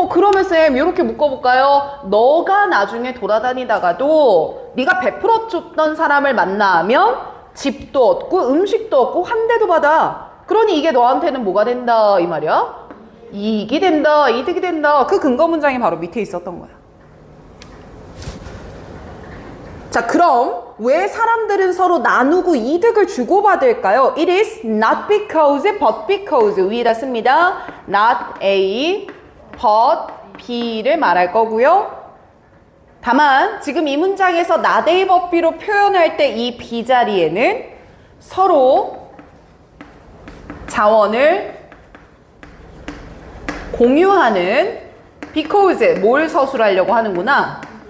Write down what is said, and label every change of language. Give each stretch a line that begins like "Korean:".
Korean: 그러면 쌤 이렇게 묶어볼까요? 너가 나중에 돌아다니다가도 네가 베풀어줬던 사람을 만나면 집도 얻고 음식도 얻고 환대도 받아. 그러니 이게 너한테는 뭐가 된다 이 말이야? 이익이 된다, 이득이 된다. 그 근거 문장이 바로 밑에 있었던 거야. 자, 그럼 왜 사람들은 서로 나누고 이득을 주고받을까요?
English: It is not because, but because.
Korean: 위에다 씁니다. Not A, but B를 말할 거고요. 다만 지금 이 문장에서 not A, but B로 표현할 때 이 B 자리에는 서로 자원을 공유하는 because, 뭘 서술하려고 하는구나?